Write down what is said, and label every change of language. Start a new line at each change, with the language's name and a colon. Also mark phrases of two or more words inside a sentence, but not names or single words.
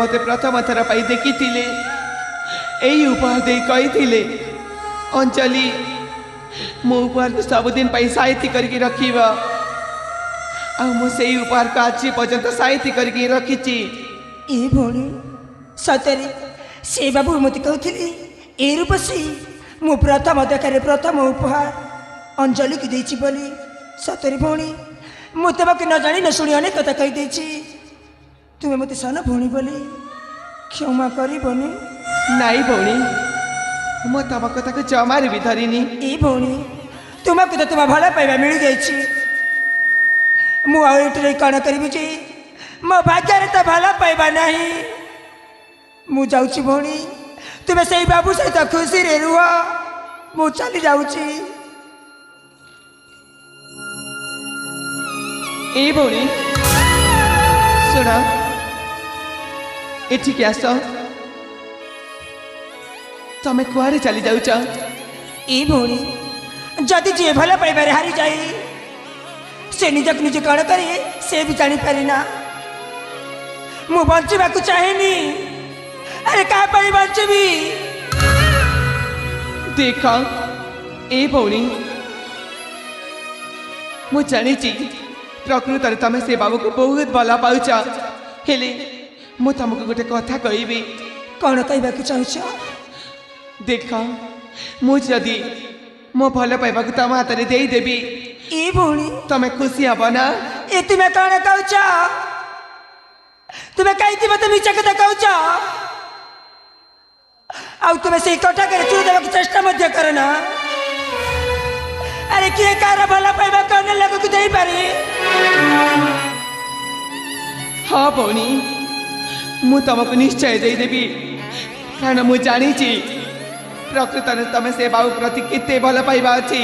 Sambalpuri: ମତେ ପ୍ରଥମ ଥର ପାଇ ଦେଖିଥିଲେ, ଏଇ ଉପହାର ଦେ କହିଥିଲେ, ଅଞ୍ଜଳି ମୋ ଉପହାର କୁ ସବୁଦିନ ପାଇ ସାହିତ୍ୟ କରକେ ରଖିବା। ଆ ମୋ ସେଇ ଉପହାର କୁ ଆଜ ପର୍ଯ୍ୟନ୍ତ ସାହିତ୍ୟ କରକେ ରଖିଛି। ଏ ଭଉଣୀ,
Odia: सତରେ ସେ ବାବୁ ମୋତେ କହୁଥିଲି ଏ ରୂପସୀ ମୁଁ ପ୍ରଥମ ଦେଖାରେ ପ୍ରଥମ ଉପହାର ଅଞ୍ଜଳିକୁ ଦେଇଛି ବୋଲି। ସତରେ ଭଉଣୀ, ମୁଁ ତୁମକୁ ନ ଜାଣି ନ ଶୁଣି ଅନେକ କଥା କହିଦେଇଛି। ତୁମେ ମୋତେ ସାନ ଭଉଣୀ ବୋଲି କ୍ଷମା କରିବନି?
Sambalpuri: ନାଇ ଭଉଣୀ, ମ ତମ କଥା କୁ ଜମାର ଭି ଧରିନି।
Odia: ଏ ଭଉଣୀ, ତୁମକୁ ତ ତୁମ ଭଲ ପାଇବା ମିଳିଯାଇଛି। ମୁଁ ଆଉ ଏଠାରେ କ'ଣ କରିବି ଯେ? ମୋ ଭାଗ୍ୟରେ ତ ଭଲ ପାଇବା ନାହିଁ। ମୁଁ ଯାଉଛି ଭଉଣୀ, ତୁମେ ସେଇ ବାବୁ ସହିତ ଖୁସିରେ ରୁହ। ମୁଁ ଚାଲି ଯାଉଛି।
Sambalpuri: ଏ ଭଉଣୀ ସୁନ, ଏଠିକ ଆସ। ତମେ କୁଆଡ଼େ ଚଲି ଯାଉଛ?
Odia: ଏ ଭଉଣୀ, ଯଦି ଯିଏ ଭଲ ପାଇବାରେ ହାରିଯାଏ, ସେ ନିଜକୁ ନିଜେ କ'ଣ କରେ ସେ ବି ଜାଣିପାରେ ନା। ମୁଁ ବଞ୍ଚିବାକୁ ଚାହେଁନି। ଆରେ କାହା ପାଇଁ ବଞ୍ଚିବି?
Sambalpuri: ଦେଖ ଏ ଭଉଣୀ, ମୁ ଜାନିଛି ପ୍ରକୃତ ତମେ ସେ ବାବୁ କୁ ବହୁତ ଭଲ ପାଉଛ। ହେଲେ ମୁ ତୁମକୁ ଗୋଟେ କଥା କହବି।
Odia: କ'ଣ କହିବାକୁ ଚାହୁଁଛ?
Sambalpuri: ଦେଖ, ମୁ ଯଦି ମୋ ଭଲ ପାଇବା କୁ ତମ ହାତ ମେଁ ଦେଦେବି,
Odia: ଏ ଭଉଣୀ,
Sambalpuri: ତମେ ଖୁସି ହବ ନା?
Odia: ଏ ତୁମେ କ'ଣ କହୁଛ? ତୁମେ କାହିଁକି ମୋତେ ମିଛ କଥା କହୁଛ? ଆଉ ତୁମେ ସେଇ କଟାକରେ ଚୁରି ଦେବାକୁ ଚେଷ୍ଟା ମଧ୍ୟ କର ନା। ଆରେ କିଏ କାହାର ଭଲ ପାଇବା ଅନ୍ୟ ଲୋକକୁ ଦେଇପାରେ? ହଁ ଭଉଣୀ, ମୁଁ ତମକୁ ନିଶ୍ଚୟ ଦେଇଦେବି, କାରଣ ମୁଁ ଜାଣିଛି ପ୍ରକୃତରେ ତମେ ସେ ବାବୁ ପ୍ରତି କେତେ ଭଲ ପାଇବା ଅଛି।